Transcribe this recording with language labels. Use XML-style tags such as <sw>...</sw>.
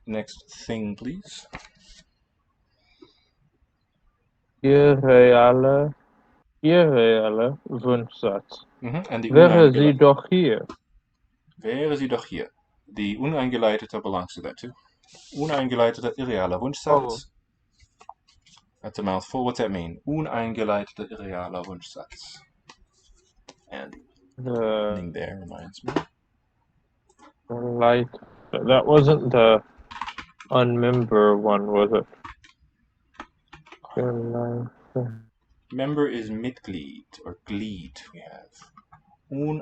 <en>Next thing, please.</en> <de>Irreale Wunschsatz.</de> <en>And the</en> <de>Wäre sie doch hier. Wäre sie doch hier.</de> <en>The uneingeleitete belongs to that too.</en> <de>Uneingeleitete irreale Wunschsatz.</de> <en>That's a mouthful. What's that mean?</en> <de>Uneingeleitete irreale Wunschsatz.</de> <en>And the ending there reminds me. Light. That wasn't the unmember one, was it? Member is Mitglied or Glied. We have.</en>